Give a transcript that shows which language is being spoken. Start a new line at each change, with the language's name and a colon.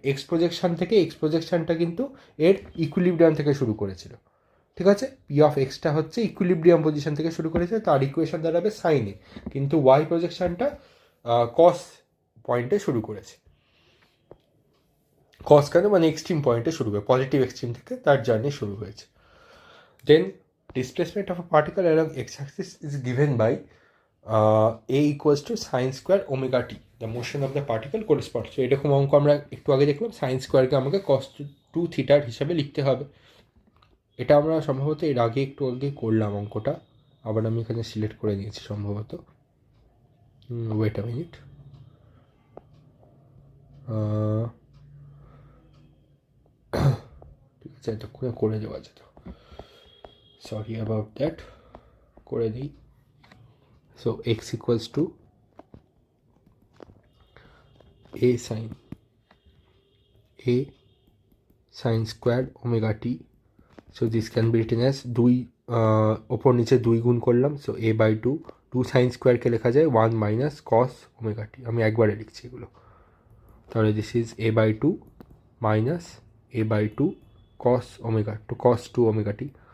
Bangla: X প্রজেকশানটা কিন্তু এর equilibrium থেকে শুরু করেছিল, ঠিক আছে। পি অফ এক্সটা হচ্ছে ইকুইলিব্রিয়াম পজিশন থেকে শুরু করেছে, তার ইকুয়েশন দাঁড়াবে সাইনে, কিন্তু ওয়াই প্রজেকশনটা কস পয়েন্টে শুরু করেছে। কস কেন, মানে এক্সট্রিম পয়েন্টে শুরু করে, পজিটিভ এক্সট্রিম থেকে তার জার্নি শুরু হয়েছে।
English: Then displacement of a particle along x axis is given by a equals to sin square omega t, the motion of the particle corresponds.
Bangla: তো এরকম অঙ্ক আমরা একটু আগে দেখলাম, সাইন স্কোয়ারকে আমাকে cos 2 থিটার হিসাবে লিখতে হবে। এটা আমরা সম্ভবত এর আগে একটু আগে করলাম অঙ্কটা, আবার আমি এখানে সিলেক্ট করে নিয়েছি সম্ভবত।
English: wait a minute,
Bangla: ঠিক আছে, এতক্ষণে করে দেওয়া যেত,
English: sorry about that,
Bangla: করে দিই।
English: So x equals to a sin squared omega t. So this can be written as
Bangla: দুই ওপর নিচে দুই গুণ করলাম, so a by two, two sign স্কোয়ারকে লেখা যায় 1 মাইনাস কস ওমেগা টি, আমি একবারে লিখছি এগুলো। তাহলে this is a by two minus a by two cos omega two, cos 2 omega t.